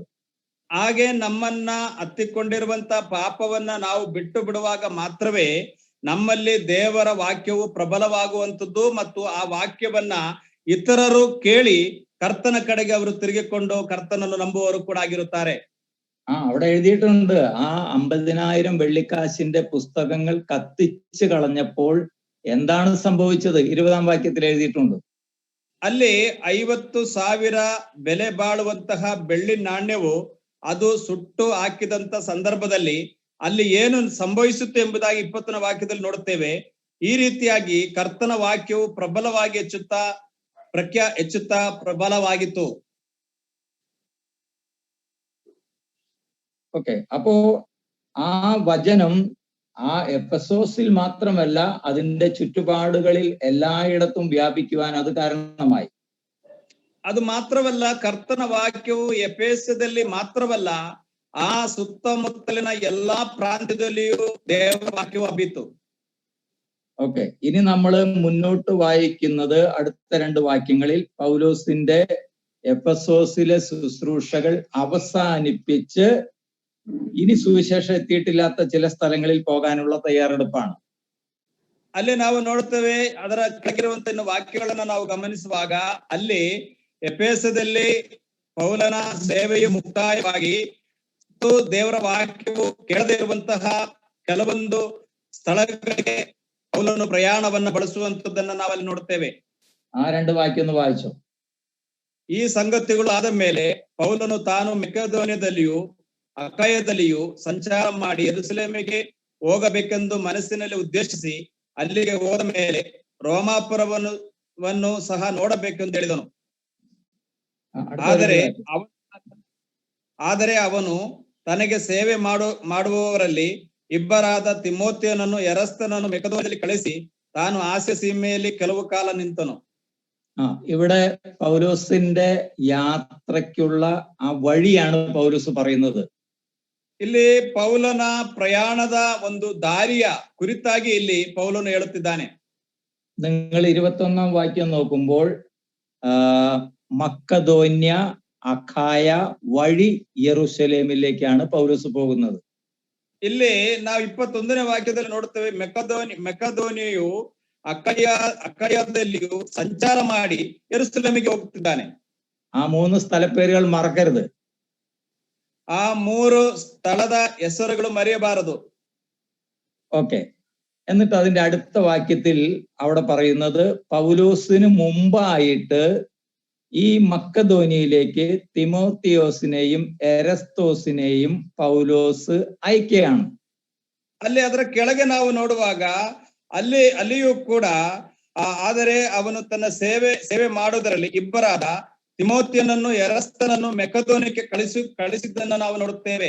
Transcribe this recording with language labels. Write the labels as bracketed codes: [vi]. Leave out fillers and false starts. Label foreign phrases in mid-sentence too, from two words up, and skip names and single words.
[kn] ಹಾಗೆ ನಮ್ಮನ್ನ ಹತ್ತಿಕೊಂಡಿರುವಂತ ಪಾಪವನ್ನ ನಾವು ಬಿಟ್ಟು ಬಿಡುವಾಗ ಮಾತ್ರವೇ ನಮ್ಮಲ್ಲಿ ದೇವರ ವಾಕ್ಯವು ಪ್ರಬಲವಾಗುವಂಥದ್ದು ಮತ್ತು ಆ ವಾಕ್ಯವನ್ನ ಇತರರು ಕೇಳಿ ಕರ್ತನ ಕಡೆಗೆ ಅವರು ತಿರುಗಿಕೊಂಡು ಕರ್ತನನ್ನು ನಂಬುವವರು ಕೂಡ ಆಗಿರುತ್ತಾರೆ. [ml] അവിടെ എഴുതിയിട്ടുണ്ട്, ആ 50,000 വെള്ളിക്കാശിന്റെ പുസ്തകങ്ങൾ കത്തിച്ചു കളഞ്ഞപ്പോൾ എന്താണ് സംഭവിച്ചത്? 20-ാം വാക്യത്തിൽ എഴുതിയിട്ടുണ്ട്. [kn] ಅಲ್ಲಿ 50,000 ಬೆಲೆ ಬಾಳುವಂತಹ ಬೆಳ್ಳಿ ನಾಣ್ಯವು ಅದು ಸುಟ್ಟು ಹಾಕಿದಂತ ಸಂದರ್ಭದಲ್ಲಿ ಅಲ್ಲಿ ಏನು ಸಂಭವಿಸುತ್ತೆ ಎಂಬುದಾಗಿ 20ನೇ ವಾಕ್ಯದಲ್ಲಿ ನೋಡುತ್ತೇವೆ. ಈ ರೀತಿಯಾಗಿ ಕರ್ತನ ವಾಕ್ಯವು ಪ್ರಬಲವಾಗಿ ಹೆಚ್ಚುತ್ತಾ ಪ್ರಬಲವಾಗಿತ್ತು. [ml] ഓക്കെ, അപ്പോ ആ വചനം ആ എഫെസോസിൽ മാത്രമല്ല അതിന്റെ ചുറ്റുപാടുകളിൽ എല്ലായിടത്തും വ്യാപിക്കുവാൻ അത് കാരണമായി. [kn] ಅದು ಮಾತ್ರವಲ್ಲ, ಕರ್ತನ ವಾಕ್ಯವು ಎಫೆಸದಲ್ಲಿ ಮಾತ್ರವಲ್ಲ, ಆ ಸುತ್ತಮುತ್ತಲಿನ ಎಲ್ಲಾ ಪ್ರಾಂತ್ಯದಲ್ಲಿಯೂ ದೇವರ ವಾಕ್ಯವು ಹಬ್ಬಿತು. [ml] ഓക്കെ, ഇനി നമ്മൾ മുന്നോട്ട് വായിക്കുന്നത് അടുത്ത 2 വാക്യങ്ങളിൽ പൗലോസിന്റെ എഫെസോസിലെ ശുശ്രൂഷകൾ അവസാനിപ്പിച്ച് ഇനി സുവിശേഷം എത്തിയിട്ടില്ലാത്ത ചില സ്ഥലങ്ങളിൽ പോകാനുള്ള തയ്യാറെടുപ്പാണ്. [kn] ಅಲ್ಲಿ ನಾವು ನೋಡ್ತೇವೆ, ಅದರ ಕೆಳಗಿರುವಂತ ವಾಕ್ಯಗಳನ್ನ ನಾವು ಗಮನಿಸುವಾಗ ಅಲ್ಲಿ ಎಫೆಸದಲ್ಲಿ ಪೌಲನ ಸೇವೆಯು ಮುಕ್ತಾಯವಾಗಿ ದೇವರ ವಾಕ್ಯವು ಕೇಳದೇ ಇರುವಂತಹ ಕೆಲವೊಂದು ಸ್ಥಳಗಳಿಗೆ ಪೌಲನು ಪ್ರಯಾಣವನ್ನ ಬಳಸುವಂತದ್ದನ್ನ ನಾವಲ್ಲಿ ನೋಡ್ತೇವೆ. [ml] ആ 2 വാക്യം ഒന്ന് വായിച്ചോ. [kn] ಈ ಸಂಗತಿಗಳು ಆದ ಮೇಲೆ ಪೌಲನು ತಾನು ಮೆಕೆದೋನ್ಯದಲ್ಲಿಯೂ ಅಖಾಯದಲ್ಲಿಯೂ ಸಂಚಾರ ಮಾಡಿ ಯೆರೂಸಲೇಮಿಗೆ ಹೋಗಬೇಕೆಂದು ಮನಸ್ಸಿನಲ್ಲಿ ಉದ್ದೇಶಿಸಿ ಅಲ್ಲಿಗೆ ಹೋದ ಮೇಲೆ ರೋಮಾಪುರವನ್ನು ಸಹ ನೋಡಬೇಕೆಂದು ಹೇಳಿದನು. ಆದರೆ ಅವನು ತನಗೆ ಸೇವೆ ಮಾಡುವವರಲ್ಲಿ ಇಬ್ಬರಾದ ತಿಮೋಥೆಯನನ್ನು ಎರಸ್ತನನ್ನು ಮೆಕೆದೋನ್ಯದಲ್ಲಿ ಕಳಿಸಿ ತಾನು ಆಸ್ಯ ಸೀಮೆಯಲ್ಲಿ ಕೆಲವು ಕಾಲ ನಿಂತನು. [ml] ഇവിടെ പൗലോസിന്റെ യാത്രയ്ക്കുള്ള ആ വഴിയാണ് പൗലോസ് പറയുന്നത്. [kn] ಇಲ್ಲಿ ಪೌಲನ ಪ್ರಯಾಣದ ಒಂದು ದಾರಿಯ ಕುರಿತಾಗಿ ಇಲ್ಲಿ ಪೌಲನು ಹೇಳುತ್ತಿದ್ದಾನೆ. [ml] നിങ്ങൾ 21-ാം വാക്യം നോക്കുമ്പോൾ മക്കദോന്യ അഖായ വഴി യെരൂശലേമിലേക്കാണ് പൗലോസ് പോകുന്നത്. [kn] ಇಲ್ಲಿ ನಾವು 21ನೇ ವಾಕ್ಯದಲ್ಲಿ ನೋಡುತ್ತೇವೆ, ಮೆಕೆದೋನಿಯು ಅಖಾಯದಲ್ಲಿಯೂ ಸಂಚಾರ ಮಾಡಿ ಯೆರೂಸಲೇಮಿಗೆ ಹೋಗ್ತಿದ್ದಾನೆ. [ml] ആ 3 സ്ഥലപ്പേരുകൾ മറക്കരുത്. [kn] ಆ 3 സ്ഥಳದ ಹೆಸರುಗಳು ಮರೆಯಬಾರದು. [ml] ഓക്കെ, എന്നിട്ട് അതിന്റെ അടുത്ത വാക്യത്തിൽ അവിടെ പറയുന്നത് പൗലോസിന് മുമ്പായിട്ട് ഈ മക്കദോനിയയിലേക്ക് തിമോത്തിയോസിനെയും എരസ്തോസിനെയും പൗലോസ് അയക്കുകയാണ്. [kn] ಅಲ್ಲಿ ಅದರ ಕೆಳಗೆ ನಾವು ನೋಡುವಾಗ ಅಲ್ಲಿಯೂ ಕೂಡ ಆದರೆ ಅವನು ತನ್ನ ಸೇವೆ ಮಾಡುವುದರಲ್ಲಿ ಇಬ್ಬರಾದ തിമോത്തിയനನ್ನು ಎರಸ್ತನನ್ನು ಮೆಕೆದೋನ್ಯಕ್ಕೆ ಕಳಿಸಿದ್ದನ್ನು ನಾವು ನೋಡುತ್ತೇವೆ.